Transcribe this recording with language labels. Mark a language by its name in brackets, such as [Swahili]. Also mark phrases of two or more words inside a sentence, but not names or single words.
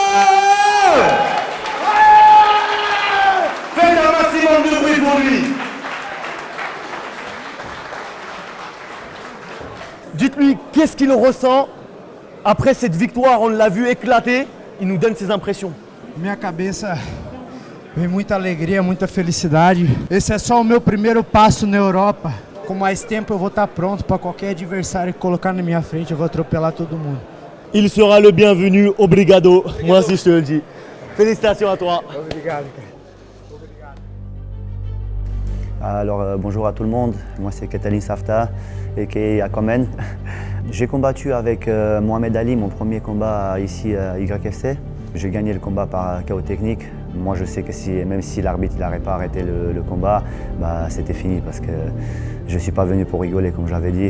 [French] Faites un maximum de bruit pour lui. Dites-lui qu'est-ce qu'il ressent après cette victoire, on l'a vu éclater, il nous donne ses impressions. [Portuguese] Minha cabeça vem muita alegria, muita felicidade. Esse é só o meu primeiro passo na Europa. Com mais tempo eu vou estar pronto para qualquer adversário que colocar na minha frente, eu vou atropelar todo mundo. [French] Il sera le bienvenu, obrigado, moi aussi je te le dis. Félicitations à toi. [Portuguese] Obrigado, cara. [French] Alors bonjour à tout le monde, moi c'est Catalin Safta aka Aquaman. J'ai combattu avec Mohamed Ali, mon premier combat ici à YFC. J'ai gagné le combat par KO technique. Moi je sais que même si l'arbitre n'aurait pas arrêté le combat, c'était fini parce que je ne suis pas venu pour rigoler comme j'avais dit.